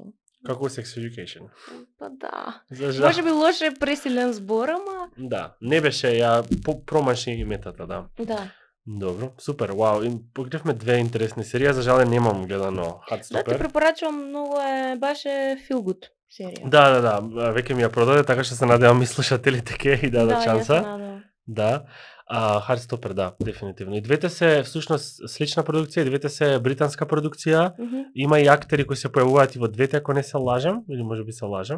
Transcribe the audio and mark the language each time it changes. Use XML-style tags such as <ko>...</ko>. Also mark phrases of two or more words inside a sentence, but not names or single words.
<mk>Како Sex Education. Па да. За жал. Може би лош е пресилен збор, ама Да, не беше, ја промаши иметата, да. да. Добро, супер, вау, погледавме две интересни серии, за жал немам гледано Да, ти Heartstopper. препорачувам, многу е, баш е</mk> <en>feel good</en> <mk>серија. Да, веќе ми ја продаде, така што се надевам и слушателите ќе и дадат Ја се шанса. надевам. Да. Heartstopper, да, дефинитивно. И двете се всушност слична продукција, и двете се британска продукција. Има и актери кои се појавуваат и во двете, ако не се лажам, или можеби се лажам.</mk>